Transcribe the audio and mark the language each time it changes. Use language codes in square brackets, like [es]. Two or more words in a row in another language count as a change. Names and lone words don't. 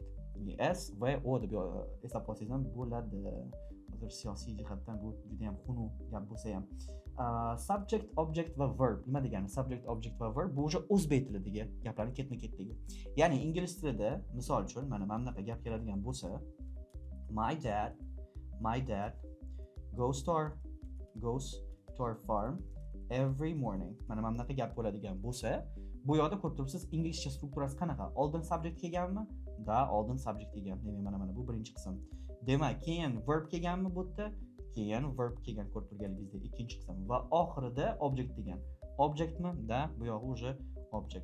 [uz] S va O deb eslab qolsangiz ham bo'ladi. Hozir siyosiy jihatdan bu juda ham xunuk gap bo'lsa ham. Subject, object va verb nima degani? Subject, object va verb bu o'sha o'zbek tilidagi gaplarning ketma-ketligi. Ya'ni ingliz tilida misol uchun mana bunaqa gap keladigan bo'lsa, [en] my dad goes to our farm every morning. [uz] Mana bunaqa gap bo'ladigan bo'lsa, bu yoqda ko'rib turibsiz, inglizcha strukturasi qanaqa? Oldin subject kelganmi? Da, oldin subject kelgan. Demak, mana bu birinchi qism. Demak, keyin verb kelganmi bu yerda? Keyin verb kelgan ko'rib turganingizdek ikkinchi qism va oxirida object degan. Objectmi? Da, bu yog'i o'sha object.